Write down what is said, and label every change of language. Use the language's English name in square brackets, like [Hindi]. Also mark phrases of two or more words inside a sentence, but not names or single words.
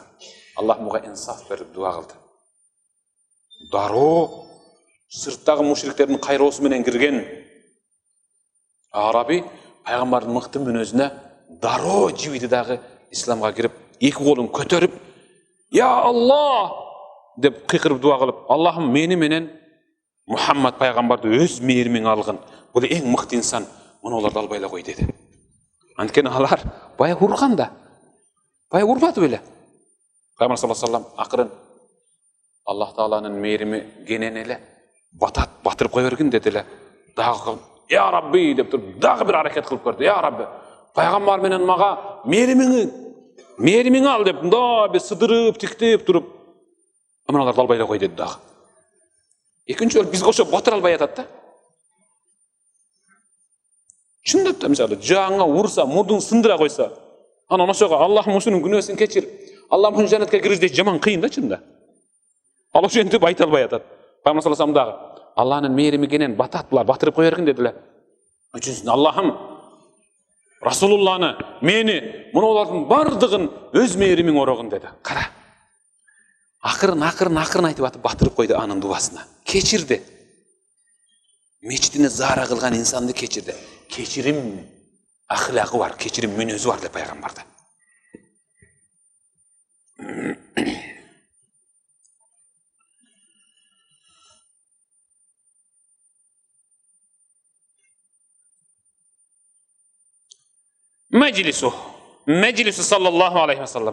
[Kyrgyz] Аллах муга инсаф берип дуа кылды. Дароо сырттагы мушриктердин кайроосу менен кирген араби пайгамбардын мыкты мүнөзүнө дароо жибиди дагы исламга кирип, эки колун көтөрүп, [Arabic] "يا الله!" [Kyrgyz] деп кыйкырып дуа кылып, "Аллахым, мени менен Мухаммад пайгамбарды өз мээримиң алгын. Бул эң мыкты инсан, муну олорду албай эле кой" деди. Анткени алар бая урган да. Бая урбады беле. Пайгамбар [Arabic] صلى الله عليه وسلم [Kyrgyz] акырын Аллах Тааланын мээрими кенен эле батырып кой бергин деди эле. Дагы [Arabic] "يا رب" [Kyrgyz] деп туруп, дагы бир аракет кылып көрдү. [Arabic] "يا رب, [Kyrgyz] пайгамбар менен мага мээримиң ал" деп, мындай бир сыдырып, тиктеп туруп, "Мыналарды албай эле кой" деди дагы. Экинчи жолу бизге окшоп батыра албай атат да. Чындап да, мисалы, жаңа урса, мурдун сындыра койса, анан ошого "Аллахым ушунун күнөөсүн кечир, Аллахым ушуну жаннатка киргиз" жаман кыйын да чында. Ал ошентип айта албай атат. Пайгамбар [Arabic] صلى الله عليه وسلم [Kyrgyz] дагы "Алланын мээрими кенен батат, булар батырып кой бергин" деди эле. Үчүнчүсү "Аллахым, Расулулланы, мени, мунулардын бардыгын өз мээримиң орогун" деди. Кара. Акырын айтып атып батырып койду анын дубасына. Кечирди. Мечитине зара кылган инсанды кечирди. Кечирим ахлагы бар, кечирим мүнөзү бар деп пайгамбарда. [Arabic] Meclisu صلى الله عليه وسلم.